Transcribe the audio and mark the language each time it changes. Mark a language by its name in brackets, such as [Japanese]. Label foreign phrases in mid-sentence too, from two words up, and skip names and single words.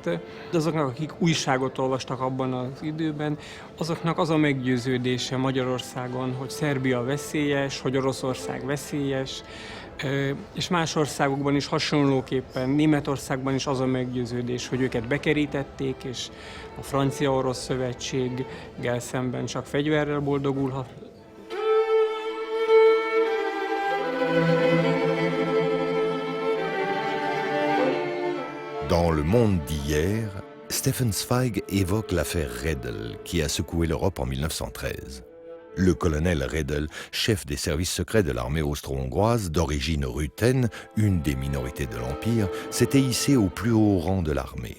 [Hungarian] De azoknak, akik újságot olvastak abban az időben, azoknak az a meggyőződése Magyarországon, hogy Szerbia veszélyes, hogy Oroszország veszélyes, és más országokban is hasonlóképpen, Németországban is az a meggyőződés, hogy őket bekerítették, és a Francia-Orosz Szövetséggel szemben csak fegyverrel boldogulhat. [French] Dans Le Monde d'hier, Stefan Zweig évoque l'affaire Redl qui a secoué l'Europe en 1913. Le colonel Redl, chef des services secrets de l'armée austro-hongroise, d'origine ruthène, une des minorités de l'Empire, s'était hissé au plus haut rang de l'armée.